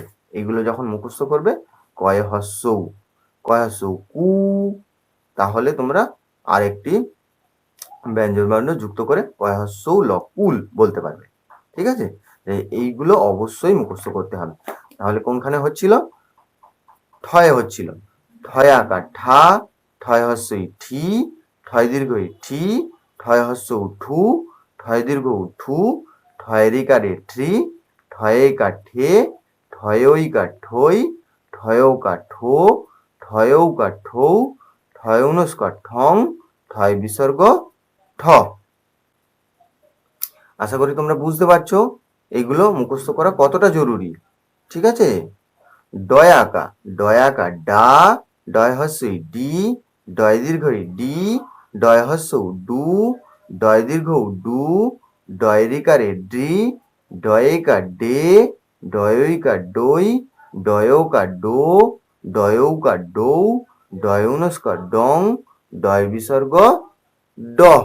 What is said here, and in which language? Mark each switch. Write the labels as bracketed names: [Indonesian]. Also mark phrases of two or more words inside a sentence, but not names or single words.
[Bangla] এগুলো যখন মুখস্থ করবে, কয়ে হস্যউ, কয়ে হস্যউ কু, তাহলে তোমরা আরেকটি ব্যঞ্জন বর্ণ যুক্ত করে কয়ে হস্যউ ল কুল বলতে পারবে, ঠিক আছে। এইগুলো অবশ্যই মুখস্থ করতে হবে। তাহলে কোনখানে হচ্ছিল, ঠয়ে হচ্ছিল, ঠয় আকার ঠা, ঠয় হস্যই ঠি, ঠয় দীর্ঘই ঠি, ঠয় হস্যউ ঠু, ঠয় দীর্ঘ ঠু, ঠয় রিকারে ঠ্রি, ঠয়ে কা ঠে, ঠয়ই কা ঠই, ঠয়ও কা ঠো, ঠয়ও কা ঠৌ, ঠয় অনুস্কার ঠং, ঠয় বিসর্গ ঠ। আশা করি তোমরা বুঝতে পারছো এগুলো মুখস্থ করা কতটা জরুরি, ঠিক আছে। ডয়াকা, ডয়াকা ডা, ডয় হস্যই ডি, ডয় দীর্ঘই ডি, ডয় হস্যউ ডু, ডয় দীর্ঘ ডু, ডয় রিকারে ড্রি, ডয়েকা ডে, ডয়ইকা ডই, ডয়ৌকা ডো, ডয়ৌকা ডৌ, ডয় অনুস্কার ডং, ডয় বিসর্গ ড।